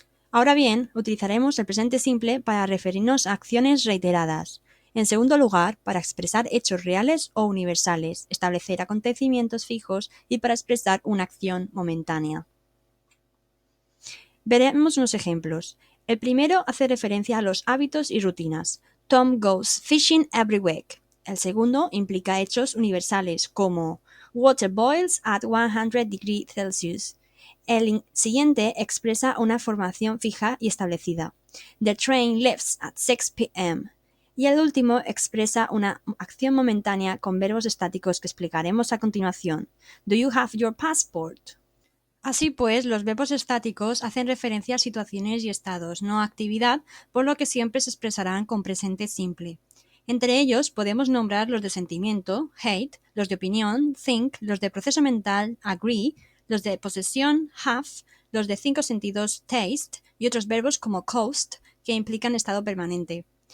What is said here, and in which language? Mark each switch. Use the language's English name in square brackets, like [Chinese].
[Spanish] Ahora bien, utilizaremos el presente simple para referirnos a acciones reiteradas. En segundo lugar, para expresar hechos reales o universales, establecer acontecimientos fijos y para expresar una acción momentánea. Veremos unos ejemplos. El primero hace referencia a los hábitos y rutinas. [English] Tom goes fishing every week. [Spanish] El segundo implica hechos universales como [English] water boils at 100 degrees Celsius. [Spanish] El siguiente expresa una formación fija y establecida. [English] The train leaves at 6 p.m. [Spanish] Y el último expresa una acción momentánea con verbos estáticos que explicaremos a continuación. [English] Do you have your passport? [Spanish] Así pues, los verbos estáticos hacen referencia a situaciones y estados, no a actividad, por lo que siempre se expresarán con presente simple. Entre ellos podemos nombrar los de sentimiento, hate, los de opinión, think, los de proceso mental, agree, los de posesión, have, los de 5 sentidos, taste, y otros verbos como coast, que implican estado permanente.